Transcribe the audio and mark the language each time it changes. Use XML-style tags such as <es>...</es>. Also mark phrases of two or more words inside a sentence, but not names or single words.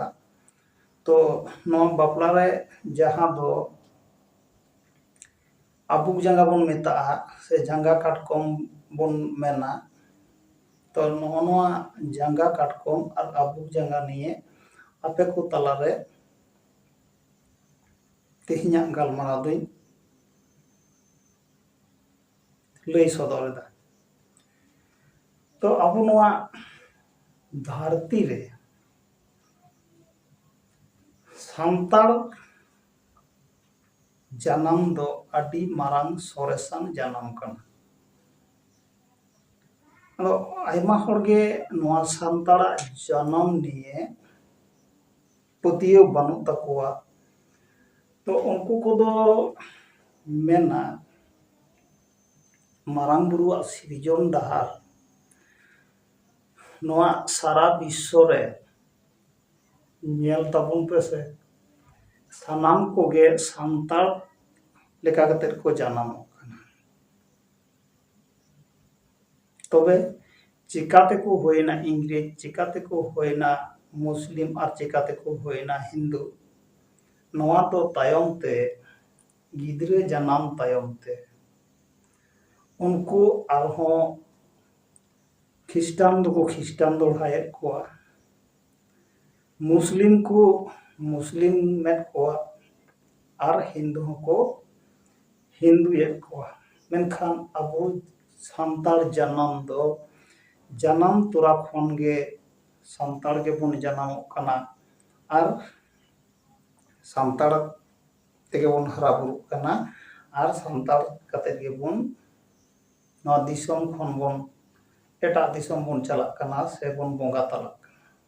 <sat>तो नवा बापला रे जहां दो अबुक जंगा बन मेता से जंगा काटकम बन मेना। तो नवा जंगा काटकम और अबुक जंगा निये आपे को तला रे तेहिया गालमाराव दुई लई सदरदा। तो अबु नवा धरती रे सांतार जन्म दो अडी मारांग सोरेसान जन्म कना। तो आयमा हरगे नवा सांतारा जन्म निये पतियो बानु तकुआ। तो उनको कोदो मेना मारांग बुरुआ सिरजन डाहार नवा सारा विश्व रे नेल ताबुन पेसे सानाम कोगे सांतार लेका कते को जन्मो कना। तबे चिकाते को होइना इंग्रेज, चिकाते को होइना मुस्लिम और चिकाते को होइना हिंदू, नवा तो तायम ते गिदरे जन्म तायम ते उनको आरहों खिस्टान दो को खिस्टान दोड़ाए कोआ, मुस्लिम को मुस्लिम में कोआ और हिंदू को हिंदू ये कोआ। मेनखान अबो सांतार जन्म दो जन्म तुरा खनगे सांतार के बन जन्म कना और सांतार तेगे बन हरा बुरु कना और सांतार कते के बन नवा दिसम खन बन एटा दिसम बन चला कना से बन बोंगा तला कना।</sat>